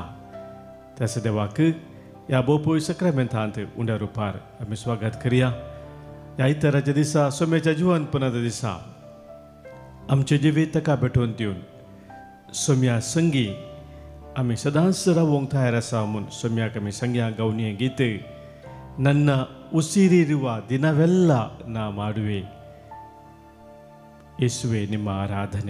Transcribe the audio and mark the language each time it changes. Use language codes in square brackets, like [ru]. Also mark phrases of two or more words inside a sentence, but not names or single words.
[kok] त्याच देवाक ह्या बोपोय सक्रामेंतांत उंड्या रुपार आमी स्वागत करया. ह्या इतराच्या दिसा सोम्याच्या जिवंतपणाच्या दिसा आमचे जिवीत ताका भेटोवन दिवन सोम्या संगी आमी सदांच रावोंक तयार आसा म्हूण सोम्याक आमी संग्या गावन हें गीत [kn] ನನ್ನ ಉಸಿರಿರುವ ದಿನವೆಲ್ಲ ನಾ ಮಾಡುವೆ ಯೇಸುವೆ ನಿಮ್ಮ [kok] आराधने.